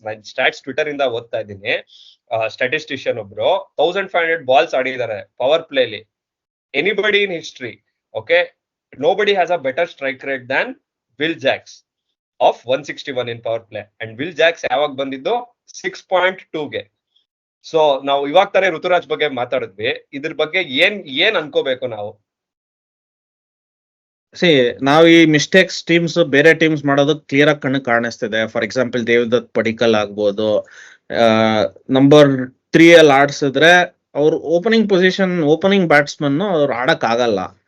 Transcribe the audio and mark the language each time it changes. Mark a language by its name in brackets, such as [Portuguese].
[Kannada] ನಾನು stats Twitter ಇಂದ ಓದ್ತಾ ಇದ್ದೀನಿ. ಸ್ಟ್ಯಾಟಿಸ್ಟಿಷಿಯನ್ ಒಬ್ರು 1500 ಬಾಲ್ಸ್ ಆಡಿದ್ದಾರೆ power ಪ್ಲೇಲಿ, [English] Anybody in history. Okay, nobody has a better strike rate than Will Jacks of 161 in power play, and Will Jacks [Kannada] ಯಾವಾಗ ಬಂದಿದ್ದು 6.2 ಗೆ. ಸೊ ನಾವು ಇವಾಗ ತಾನೇ ಋತುರಾಜ್ ಬಗ್ಗೆ ಮಾತಾಡಿದ್ವಿ, ಇದ್ರ ಬಗ್ಗೆ ಏನ್ ಅನ್ಕೋಬೇಕು ನಾವು? ನಾವು ಈ ಮಿಸ್ಟೇಕ್ಸ್ ಟೀಮ್ಸ್ ಬೇರೆ ಟೀಮ್ಸ್ ಮಾಡೋದು ಕ್ಲಿಯರ್ ಆಗಿ ಕಣ್ಣು ಕಾಣಿಸ್ತಿದೆ. [English] for example [Kannada] ದೇವದತ್ ಪಡಿಕಲ್ ಆಗ್ಬೋದು, ನಂಬರ್ 3 ಅಲ್ಲಿ ಆಡ್ಸಿದ್ರೆ ಅವ್ರ ಓಪನಿಂಗ್ ಪೊಸಿಷನ್, ಓಪನಿಂಗ್ ಬ್ಯಾಟ್ಸ್ಮನ್ ಅವ್ರು ಆಡಕ್ ಆಗಲ್ಲ.